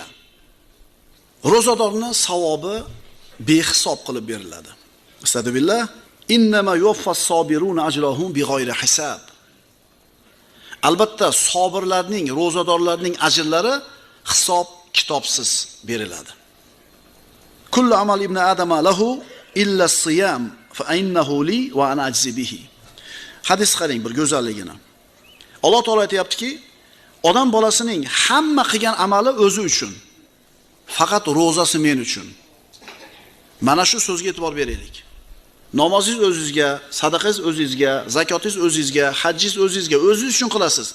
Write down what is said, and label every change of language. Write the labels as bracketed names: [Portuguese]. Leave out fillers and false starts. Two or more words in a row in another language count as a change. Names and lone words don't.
[Uzbek] Rozadorning savobi behisob qilib beriladi. Astagfirullah. [Arabic] إنما يوفى الصابرون أجرهم بغير حساب. [Uzbek] Albatta sabirlarning, rozadorlarning ajrlari hisob kitobsiz beriladi. [Arabic] كل عمل ابن آدم له إلا الصيام فإنه لي وأنا أجزي به. [Uzbek] Hadis qarang bir go'zalligini. Alloh taolo aytayaptiki, odam bolasining hamma qilgan amali o'zi uchun. Faqat ro'zasi men uchun. Mana shu so'zga e'tibor beraylik. Namozingiz o'zingizga, sadaqangiz o'zingizga, zakotingiz o'zingizga, hajjingiz o'zingizga, o'zingiz uchun qilasiz.